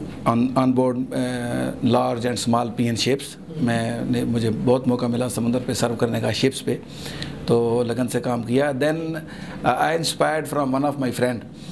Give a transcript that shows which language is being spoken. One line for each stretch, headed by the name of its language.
English: On board large and small PN ships.
Urdu: مجھے بہت موقع ملا سمندر پہ سرو کرنے کا شپس پہ, تو لگن سے کام کیا.
English: Then I inspired from one of my friend.